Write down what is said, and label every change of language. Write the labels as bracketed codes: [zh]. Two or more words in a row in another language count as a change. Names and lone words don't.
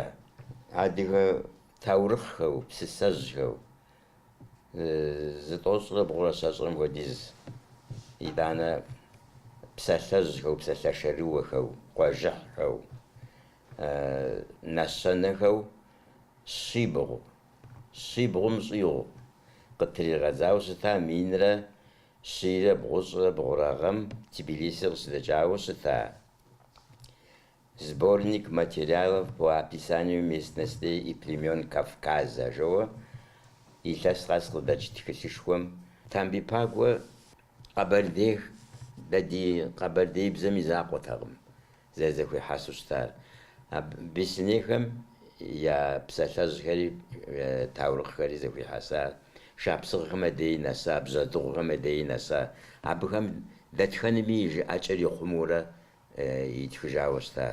[kbd] Адыгэ таурыхъхэу, псысэжьхэу, зытӀощӀрэ бгъурэ щэщӀрым хуэдиз итӀанэ псалъэжьхэу, псалъэшэрыуэхэу, къуэжыхьхэу, нэщэнэхэу щибгъум щӀигъу къытригъэдзауэ щыта минрэ щийрэ бгъущӀрэ бгъурэ гъэм Тбилиси къыщыдэкӀауэ щыта. Сборник материалов по описанию местностей и племен Кавказа жоуэ илъэс къэс къыдэкӀ тхылъышхуэм Тамби Пагуэ къэбэрдей-бзэм и закъуэтэкъым зэзэхуихьэсу щытар. Беснейхэм я псалъэжьхэри таурыхъхэри зэхуихьэса, шапсыгъхэм адей нэса, бжьэдыгъухэм адей нэса, абыхэм дэтхэнэми и жыӀэкӀэр ихъумэурэ итхыжауэ щыта.